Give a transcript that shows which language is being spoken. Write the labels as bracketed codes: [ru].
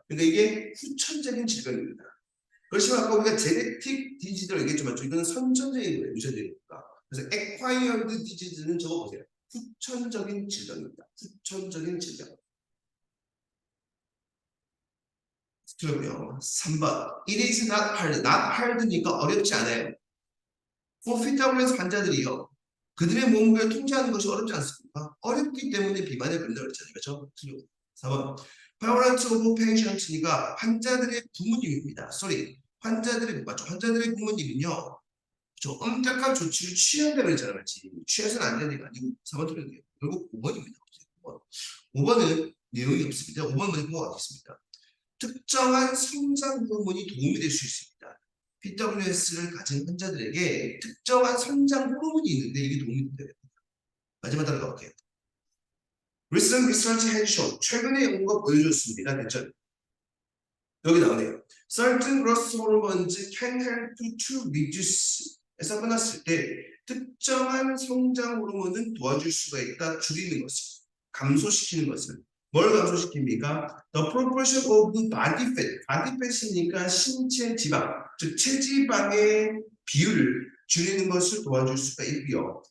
[ko] 근데 이게 후천적인 질병입니다. 그렇지만 아까 우리가 제네틱 디지즈를 얘기했지만 이거는 선천적인 거예요. 유전적이니까. 그래서 [en] acquired disease [ko] 는 적어보세요. 후천적인 질병입니다. 후천적인 질병. 그렇고요. 3번. [en] It is not hard. [ko] not hard니까 어렵지 않아요. For PWS 환자들이요. 그들의 몸을 통제하는 것이 어렵지 않습니까? 어렵기 때문에 비만에 걸린다고 그랬잖아요. 그렇죠? 4번. [en] Parents of patients [ko] 니까 환자들의 부모님입니다. 환자들의 맞죠? 환자들의 부모님은요. 저 엄격한 조치를 취한다고 그랬잖아요. 맞지? 취해서는 안 되는 게 아니고 4번 틀렸네요. 결국 5번입니다. 5번은 내용이 없습니다. 5번 먼저 보고 가겠습니다. 특정한 성장 호르몬이 도움이 될 수 있습니다. PWS를 가진 환자들에게 특정한 성장 호르몬이 있는데 이게 도움이 돼요. 마지막 따라가 볼게요. [en] Recent research has shown, [ko] 최근에 연구가 보여줬습니다. 됐죠? 여기 나오네요. [en] Certain growth hormones can help to reduce. [ko] 에서 끝났을 때 특정한 성장 호르몬은 도와줄 수가 있다. 줄이는 것을, 감소시키는 것을. 뭘 감소시킵니까? [en] The proportion of body fat. [ko] body fat이니까 신체 지방, 즉 체지방의 비율을 줄이는 것을 도와줄 수가 있고요.